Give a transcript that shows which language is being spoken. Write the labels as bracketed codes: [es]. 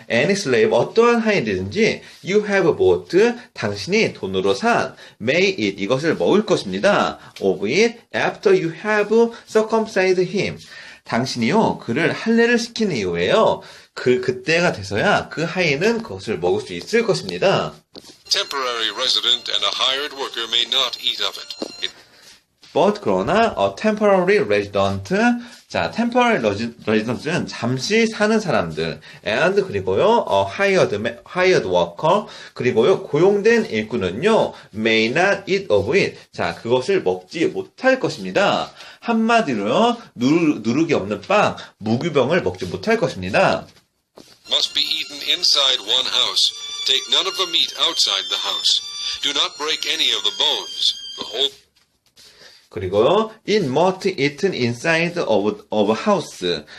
[en] Any slave, [ko] 어떠한 하인이든지 [en] you have bought, [ko] 당신이 돈으로 산 [en] may eat, [ko] 이것을 먹을 것입니다. [en] of it after you have circumcised him. [ko] 당신이요, 그를 할례를 시킨 이후에요. 그때가 돼서야 그 하인은 그것을 먹을 수 있을 것입니다. [en] Temporary resident and a hired worker may not eat of it. But 그러나 a temporary resident, 자, temporary resident는 [ko] 잠시 사는 사람들, [en] and 그리고요, hired worker, 그리고요, [ko] 고용된 일꾼은요, [en] may not eat of it. [ko] 자, 그것을 먹지 못할 것입니다. 한마디로요, 누룩이 없는 빵, 무교병을 먹지 못할 것입니다. [en] Must be eaten inside one house. Take none of the meat outside the house. Do not break any of the bones. The whole [ko] 그리고요, [en] it must eaten inside of a house.